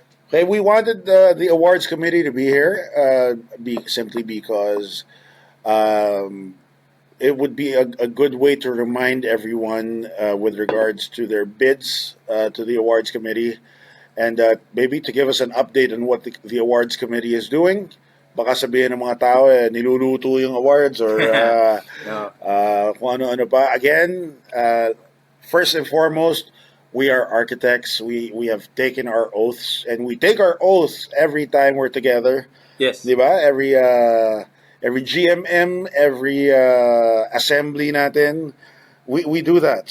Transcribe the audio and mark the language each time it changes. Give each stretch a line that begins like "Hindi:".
English: Okay, we wanted the awards committee to be here simply because it would be a good way to remind everyone with regards to their bids to the awards committee and maybe to give us an update on what the awards committee is doing.
Filipino: Baka sabihin ng mga tao, niluluto yung awards or
English: No.
Filipino: kung ano-ano pa.
English: Again, first and foremost, we are architects. We have taken our oaths, and we take our oaths every time we're together. Yes.
Filipino: Di ba?
English: Every GMM, every assembly natin, we do that.